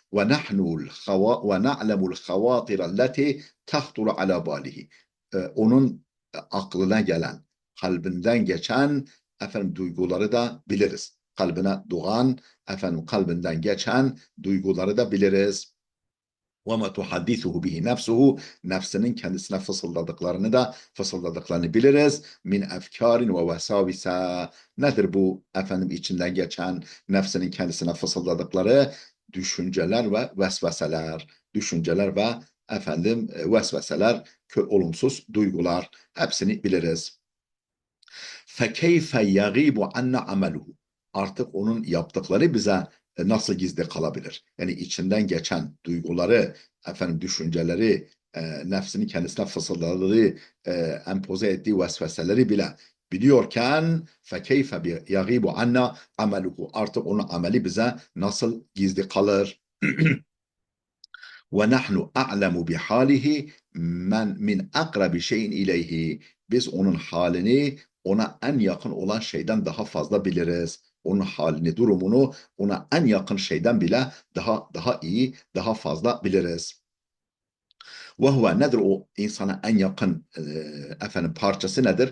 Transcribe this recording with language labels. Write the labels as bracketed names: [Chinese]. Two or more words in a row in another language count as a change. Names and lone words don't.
[Arabic] ونعلم الخواطر تخطر على باله. [Turkish] Onun aklına gelen, kalbinden geçen duyguları da biliriz. Kalbine doğan, kalbinden geçen duyguları da biliriz. [Arabic] وَمَا تُحَدِّثُهُ بِهِ نَفْسُهُ [Turkish] nefsinin kendisine fısıldadıklarını biliriz. [Arabic] من أفكار ووساوس. [Turkish] Nedir bu içinden geçen nefsinin kendisine fısıldadıkları? Düşünceler ve vesveseler. Düşünceler ve vesveseler, olumsuz duygular. Hepsini biliriz. [Arabic] فَكَيْفَ يَغِيبُ عَنَّ عَمَلُهُ. [Turkish] Artık onun yaptıkları bize nasıl gizli kalabilir? Yani içinden geçen duyguları, düşünceleri, nefsinin kendisine fısıldadığı, empoze ettiği vesveseleri bile biliyorken [Arabic] فَكَيْفَ يَغِيبُ عَنَّ عَمَلُهُ. [Turkish] Artık onun ameli bize nasıl gizli kalır? [Arabic] وَنَحْنُ أَعْلَمُ بِحَالِهِ من أقرب شيء إليه. [Turkish] Biz onun halini ona en yakın olan şeyden daha fazla biliriz. Onun halini, durumunu ona en yakın şeyden bile daha iyi, daha fazla biliriz. [Arabic] وهو [Turkish] nedir o insana en yakın parçası nedir?